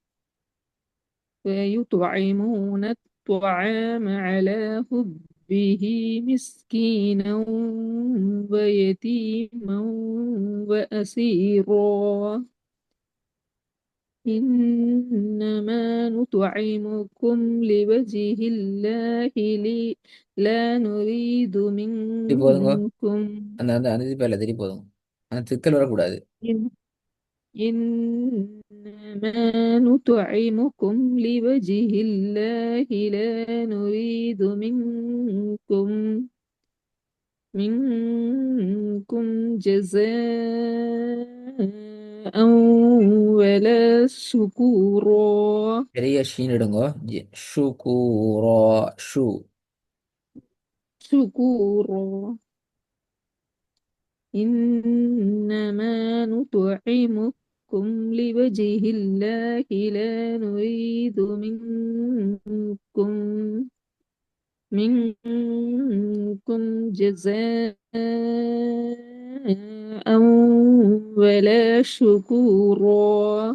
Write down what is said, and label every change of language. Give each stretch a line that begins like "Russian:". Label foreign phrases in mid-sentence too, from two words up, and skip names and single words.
Arabic: ويطعمون الطعام على حبه مسكينا ويتيما وأسيرا. إنما نطعمكم لوجه الله لا نريد
Tamil: இது போதுங்க.
Arabic: منكم.
Tamil: அந்த அந்த அந்த பேர்ல தெரிய போதும். அந்த திக்கல் வரக்கூடாது.
Arabic: إنما نطعمكم لوجه الله لا نريد منكم جزاء ولا شكورا.
Tamil: பெரிய ஷீன் எடுங்க. ஷுகூரா. ஷு.
Arabic: شكورا. إنما نطعمكم لوجه الله لا نريد منكم جزاء ولا شكورا.